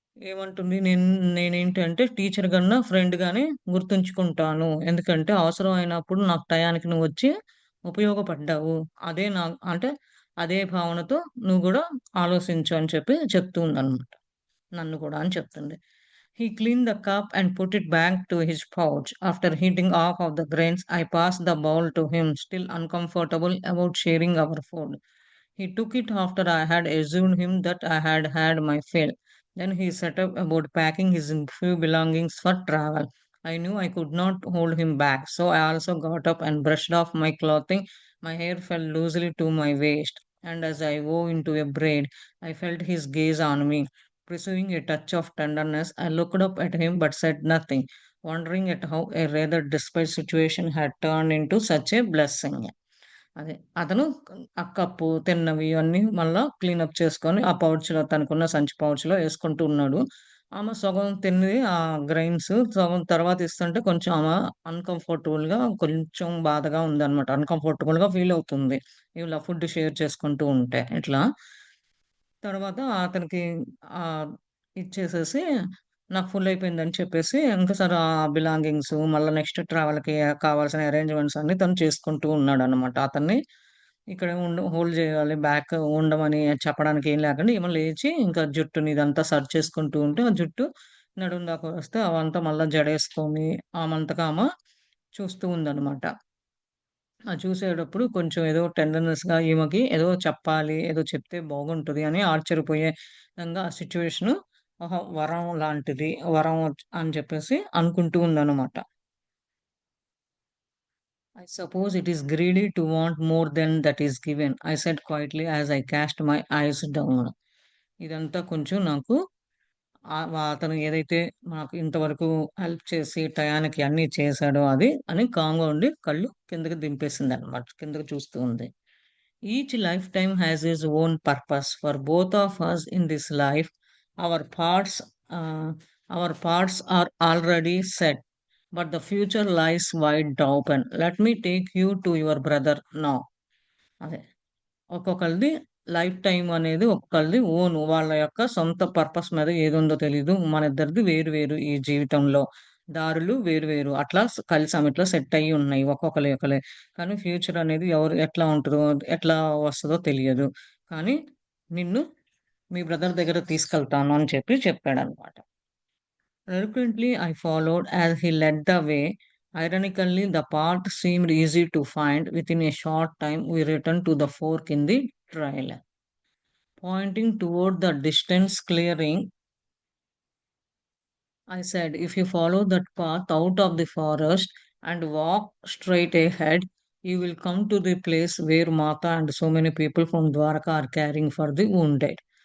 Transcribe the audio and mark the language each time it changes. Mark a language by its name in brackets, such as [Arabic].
[Telugu] ఏమంటుంది నేనేంటంటే టీచర్ కన్నా ఫ్రెండ్ గానే గుర్తుంచుకుంటాను. ఎందుకంటే అవసరం అయినప్పుడు నాకు టయానికి నువ్వొచ్చి ఉపయోగపడ్డావు. అదే అంటే అదే భావనతో నువ్వు గూడా ఆలోచించు అని చెప్పి చెప్తూ ఉందనమాట. నన్ను కూడా అని చెప్తుంది. [English] He cleaned the cup and put it back to his pouch. After heating off of the grains, I passed the bowl to him, still uncomfortable about sharing our food. He took it after I had assured him that I had had my fill. Then he set up about packing his few belongings for travel. I knew I could not hold him back, so I also got up and brushed off my clothing. My hair fell loosely to my waist, and as I wove into a braid, I felt his gaze on me. Pursuing a touch of tenderness, I looked up at him but said nothing. wondering at how a rather desperate situation had turned into such a blessing. [Telugu] అదే. అతను ఆ cup, తిన్నవి ఇవన్నీ మళ్ళా cleanup చేసుకొని, ఆ పౌచ్‌లో తనకున్న సంచి పౌచ్‌లో యేసుకుంటూ ఉన్నాడు. ఆమె సగం తిన్నది గ్రైన్స్ సగం తర్వాత ఇస్తుంటే కొంచెం ఆమె అన్‌కంఫర్టబుల్‌గా కొంచెం బాధగా ఉందనమాట. అన్‌కంఫర్టబుల్‌గా ఫీల్ అవుతుంది. ఇలా ఫుడ్ షేర్ చేసుకుంటూ ఉంటే ఇట్లా. తర్వాత అతనికి ఆహ్, ఇచ్చేసేసి నాకు ఫుల్ అయిపోయిందని చెప్పేసి ఇంక సరే బిలాంగింగ్స్ మళ్ళా నెక్స్ట్ ట్రావెల్‌కి కావాల్సిన అరేంజ్‌మెంట్స్ అన్నీ తను చేసుకుంటూ ఉన్నాడనమాట. అతన్ని ఇక్కడ హోల్డ్ చేయాలి బ్యాక్ ఉండమని చెప్పడానికి ఏం లేకుండా ఈమె లేచి ఇంకా జుట్టుని ఇదంతా సర్చ్ చేసుకుంటూ ఉంటే, ఆ జుట్టు నడుము దాకా వస్తే అవంతా మళ్ళా జడేసుకొని ఆమంతకు ఆమె చూస్తూ ఉందనమాట. చూసేటప్పుడు కొంచెం ఏదో టెండర్‌నెస్‌గా ఈమెకి ఏదో చెప్పాలి, ఏదో చెప్తే బాగుంటది అని ఆశ్చర్యపోయే విధంగా ఆ సిట్యుయేషను వరం లాంటిది. వరం అని చెప్పేసి అనుకుంటూ ఉందనమాట. [English] I suppose it is greedy to want more than that is given, I said quietly as I cast my eyes down. [Telugu] ఇదంతా కొంచెం నాకు అతను ఏదైతే నాకు ఇంతవరకు హెల్ప్ చేసి టయానికి అన్నీ చేశాడో అది అని కామ్‌గా ఉండి కళ్ళు కిందకి దింపేసిందనమాట. కిందకి చూస్తూ ఉంది. [English] Each lifetime has its own purpose for both of us in this life. Our paths, uh, our paths are already set, but the future lies wide open. Let me take you to your brother now. [Telugu] అదే. ఒక్కొక్కళ్ళది life time అనేది ఒక్కొక్కళ్ళది own. వాళ్ళ యొక్క సొంత purpose మీద ఏదుందో తెలీదు. మనిద్దరిది వేరు వేరు ఈ జీవితంలో. దారులు వేరు వేరు. అట్లా కలిసి ఆమెట్లో సెట్ అయ్యి ఉన్నాయి. ఒక్కొక్కలి ఒకలే. కానీ ఫ్యూచర్ అనేది ఎవరు ఎట్లా ఉంటదో, ఎట్లా వస్తదో తెలియదు. కానీ నిన్ను మీ బ్రదర్ దగ్గరకి తీసుకెళ్తాను అని చెప్పాడనమాట. [English] Reluctantly I followed as he led the way. Ironically, the path seemed easy to find. Within a short time, we returned to the fork in the trail. Pointing toward the distant clearing, I said, if you follow that path out of the forest and walk straight ahead, you will come to the place where Mata and so many people from Dwarka are caring for the wounded.